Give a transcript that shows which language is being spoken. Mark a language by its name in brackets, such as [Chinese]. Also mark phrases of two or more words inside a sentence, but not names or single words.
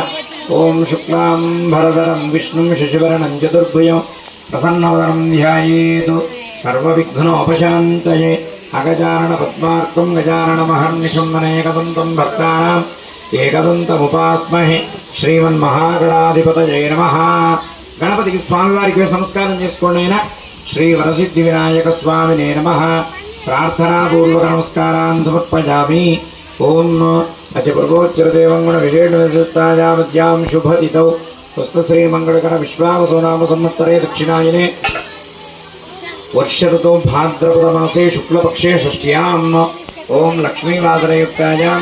[Sanskrit] ओं शुक्लांबरधरं विष्णुं शशिवर्णं चतुर्भुजं प्रसन्नवदनं ध्यायेत् सर्वविघ्नोपशान्तये। अगजाननपद्मार्कं गजाननमहर्निशं अनेकदन्तं भक्तानां एकदन्तमुपास्महे। श्रीमन्महागणाधिपतये नमः। [Telugu] गणपतिకి స్వామివారికి నమస్కారం చేసుకోండి. [Sanskrit] శ్రీ వరసిద్ధి వినాయక స్వామినే నమః. [Telugu] ప్రార్థనాపూర్వక నమస్కారాన్ని సమర్పయామి. [Sanskrit] ఓం అచప్రభోచ్చరదేవంగుణ విశేషవిశిష్టాయామద్యాం శుభతిథౌ స్వస్థశ్రీమంగళకర విశ్వావసో నామ సంవత్సరే దక్షిణాయనే వర్షఋతౌ భాద్రపదమాసే శుక్లపక్షే షష్ఠ్యాం ఓం లక్ష్మీవాసరయుక్తాయాం